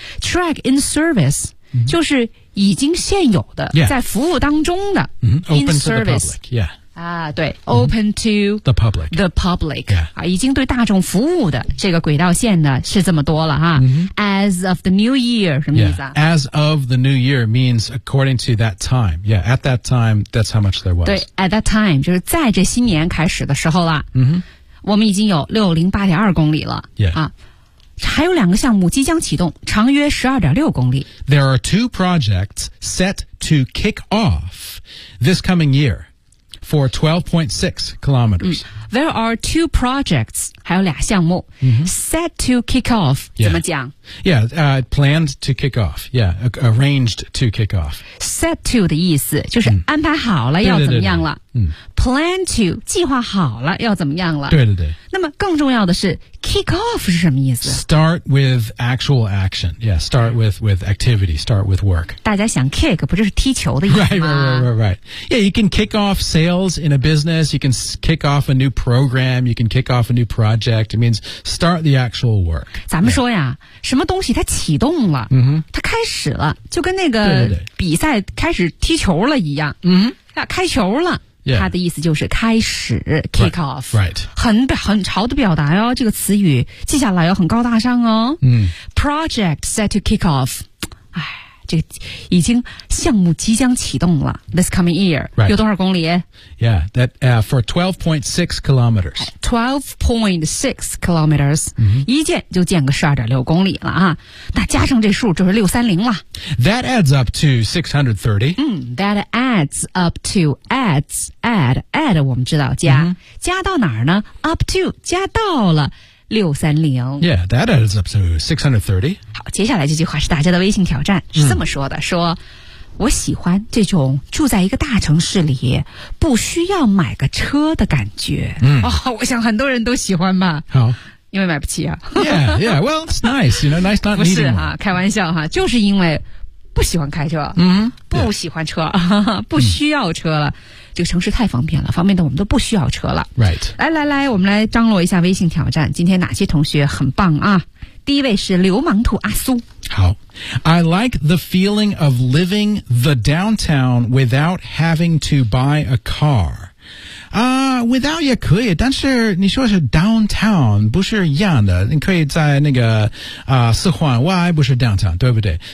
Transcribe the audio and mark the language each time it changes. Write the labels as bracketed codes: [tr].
[en] track in service、mm-hmm. [zh] 就是已经现有的、 [en] yeah. [zh] 在服务当中的、 [en] mm-hmm. open in service to the public、yeah. [zh] 啊、对、mm-hmm. open to [en] the public、yeah. [zh] 啊、已经对大众服务的这个轨道线呢是这么多了哈、 mm-hmm. [en] as of the new year [zh] 什么意思啊、 [en] yeah. as of the new year means according to that time yeah at that time that's how much there was [zh] 对 [en] at that time [zh] 就是在这新年开始的时候啦嗯哼、mm-hmm. 我们已经有 608.2 公里了、 [en] yeah. [zh] 啊、还有两个项目即将启动长约 12.6 公里 [en] There are two projects set to kick off this coming year for 12.6 kilometers、嗯、There are two projects [zh] 还有俩项目、 mm-hmm. [en] set to kick off、 yeah. [zh] 怎么讲 [en] Yeah,、planned to kick off Yeah, arranged to kick off [zh] Set to 的意思就是安排好了、嗯、要怎么样了对对对对、嗯 [en] Plan to, [zh] 计划好了要怎么样了对对对。那么更重要的是 ,kick off 是什么意思 [en] ?Start with actual action. Yeah, start with activity, start with work. [zh] 大家想 kick, 不就是踢球的意思吗 [en] ?Right. Yeah, you can kick off sales in a business, you can kick off a new program, you can kick off a new project. It means start the actual work. [zh] 咱们说呀、yeah. 什么东西它启动了、 mm-hmm. 它开始了就跟那个比赛开始踢球了一样。嗯、mm-hmm. 开球了。 [en] Yeah. [zh] 他的意思就是开始 kick off [en] right. [zh] 很潮的表达哦这个词语记下来哦很高大上哦、嗯、 [en] Project set to kick off [zh] 哎，这个已经项目即将启动了 [en] This coming year、 right. [zh] 有多少公里 [en] Yeah, that, for 12.6 kilometers [zh] 12.6 kilometers、mm-hmm. 一建就建个12.6公里了啊！那加上这数就是630了 [en] That adds up to 630、 That adds up to add [zh] 我们知道加、 [en] mm-hmm. [zh] 加到哪儿呢 [en] Up to [zh] 加到了630 [en] Yeah, that adds up to 630. [zh] 好，接下来这句话是大家的微信挑战，是这么说的、嗯、说我喜欢这种住在一个大城市里不需要买个车的感觉。嗯、哦，我想很多人都喜欢吧。好。因为买不起啊。 [en] Yeah, yeah, well, it's nice, you know, nice not needing [zh] it. 不是哈、啊、开玩笑哈、啊、就是因为不喜欢开车。嗯。不喜欢车、yeah. 不需要车了。嗯这个城市太方便了，方便的我们都不需要车了。 [en] Right. [zh] 来来来，我们来张罗一下微信挑战。今天哪些同学很棒啊？第一位是流氓兔阿苏。 [en] 好 ，I like the feeling of living the downtown without having to buy a car. [zh] Without 也可以，但是你说是 downtown 不是一样的，你可以在那个四环外，不是 downtown， 对不对？